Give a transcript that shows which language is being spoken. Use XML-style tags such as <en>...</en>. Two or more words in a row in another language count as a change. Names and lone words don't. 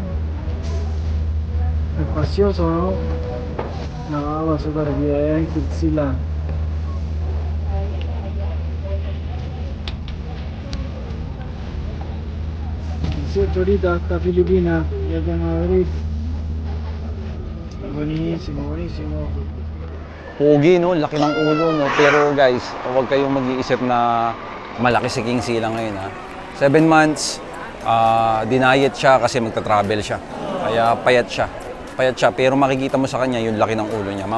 <es>Espacioso, ¿no? No, va súper bien, Kixila. Ahorita hasta Filipinas, ya de Madrid. Buenísimo.</es> <tl>Pogi, no? Laki ng ulo, no? Pero guys, huwag kayong mag-iisip na malaki si King Sila ngayon, ha? 7 months, dinayet siya kasi magta-travel siya. Kaya payat siya, pero makikita mo sa kanya yung laki ng ulo niya.</tl>